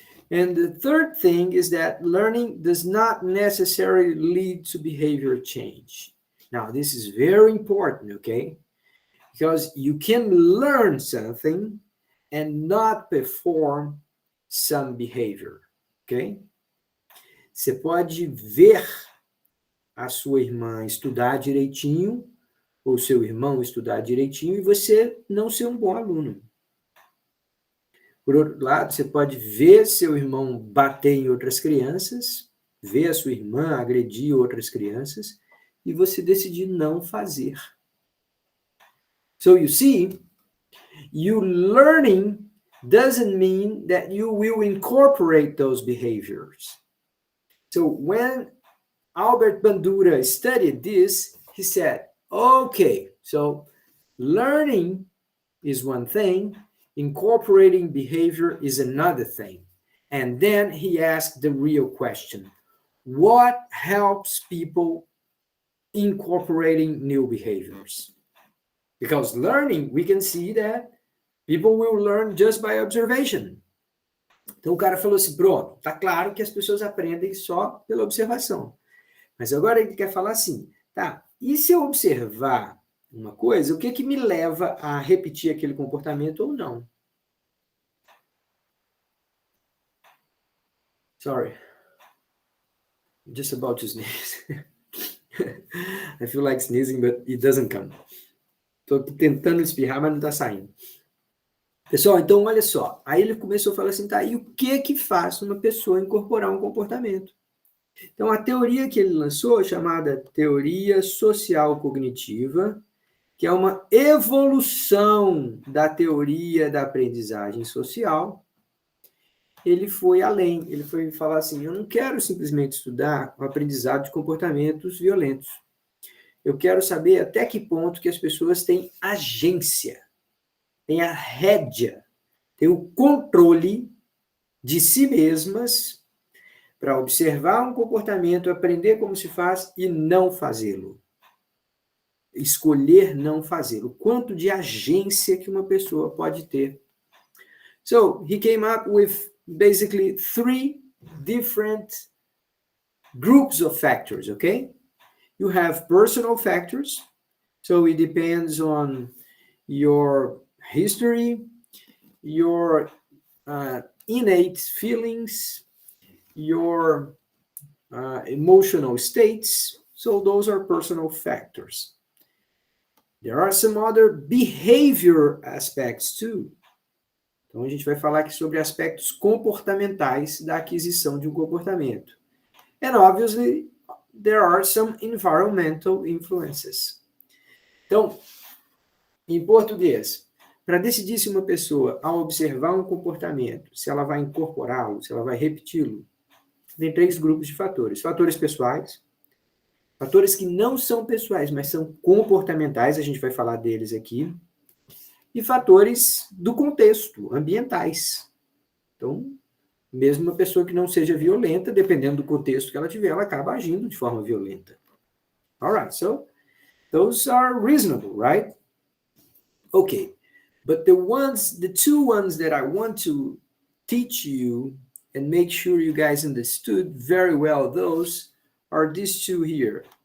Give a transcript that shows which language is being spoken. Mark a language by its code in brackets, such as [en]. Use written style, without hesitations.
[en] And the third thing is that learning does not necessarily lead to behavior change. Now, this is very important, okay? Because you can learn something and not perform some behavior, okay? [pt] Você pode ver a sua irmã estudar direitinho, ou seu irmão estudar direitinho, e você não ser um bom aluno. Por outro lado, você pode ver seu irmão bater em outras crianças, ver a sua irmã agredir outras crianças, e você decidir não fazer. [en] So you see, you learning doesn't mean that you will incorporate those behaviors. So when Albert Bandura studied this, he said, okay, so learning is one thing, incorporating behavior is another thing. And then he asked the real question, what helps people incorporating new behaviors? Because learning, we can see that people will learn just by observation. [pt] Então o cara falou assim, pronto, tá claro que as pessoas aprendem só pela observação. Mas agora ele quer falar assim, tá, e se eu observar uma coisa, o que que me leva a repetir aquele comportamento ou não? [en] Sorry. I'm just about to sneeze. I feel like sneezing, but it doesn't come. [pt] Tô tentando espirrar, mas não tá saindo. Pessoal, então olha só. Aí ele começou a falar assim, tá, e o que que faz uma pessoa incorporar um comportamento? Então a teoria que ele lançou, chamada teoria social cognitiva, que é uma evolução da teoria da aprendizagem social, ele foi além, ele foi falar assim, eu não quero simplesmente estudar o aprendizado de comportamentos violentos. Eu quero saber até que ponto que as pessoas têm agência, têm a rédea, têm o controle de si mesmas para observar um comportamento, aprender como se faz e não fazê-lo. Escolher não fazê-lo. Quanto de agência que uma pessoa pode ter. [en] So, he came up with basically 3 different groups of factors, okay? You have personal factors, so it depends on your history, your innate feelings, your emotional states, so those are personal factors. There are some other behavior aspects too. [pt] Então a gente vai falar aqui sobre aspectos comportamentais da aquisição de um comportamento. [en] And obviously, there are some environmental influences. [pt] Então, em português, para decidir se uma pessoa, ao observar um comportamento, se ela vai incorporá-lo, se ela vai repeti-lo, tem 3 grupos de fatores. Fatores pessoais, fatores que não são pessoais, mas são comportamentais, a gente vai falar deles aqui, e fatores do contexto, ambientais. Então, mesmo uma pessoa que não seja violenta, dependendo do contexto que ela tiver, ela acaba agindo de forma violenta. [en] All right, so those are reasonable, right? Okay, but the 2 ones that I want to teach you and make sure you guys understood very well, those are these 2 here.